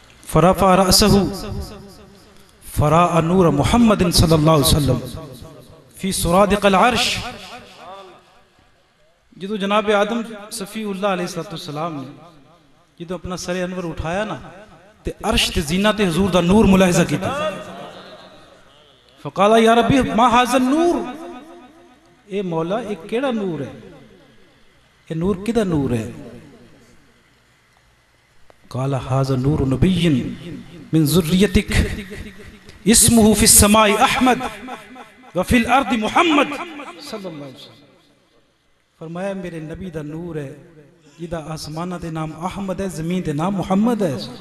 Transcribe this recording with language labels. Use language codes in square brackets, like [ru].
[ar] فرفع رأسہ فرأى نور محمد صلی اللہ علیہ وسلم فی سرادق العرش. [pa] جدو جناب آدم صفی اللہ علیہ السلام نے جدو اپنا سر انور اٹھایا نا تے عرش تے زینت حضور دا نور ملاحظہ کیتا. [ar] فقالا یا ربی ما ھذا النور، [pa] اے مولا ایک کیڑا نور ہے، اے نور کدہ نور ہے؟ [ar] قال ھذا نور نبی من ذریتک اسمہ فی السماء احمد وفی الارض محمد صلی اللہ علیہ وسلم. [pa] فرمایا میرے نبی دا نور ہے جدہ آسمانہ دے نام احمد ہے، زمین دے نام محمد ہے.